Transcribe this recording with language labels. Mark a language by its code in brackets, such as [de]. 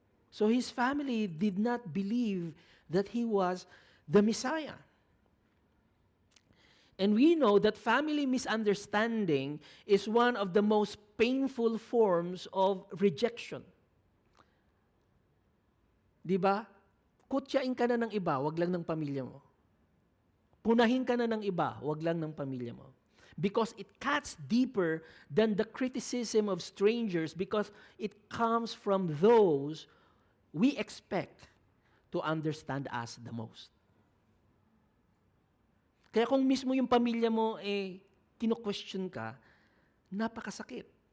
[en] So his family did not believe that he was the Messiah. And we know that family misunderstanding is one of the most painful forms of rejection. [tl] Di ba? Kutyain ka na ng iba, wag lang ng pamilya mo. Punahin ka na ng iba, wag lang ng pamilya mo. [en] Because it cuts deeper than the criticism of strangers because it comes from those we expect to understand us the most. [tl] Kaya kung mismo yung pamilya mo kino-question ka, napakasakit.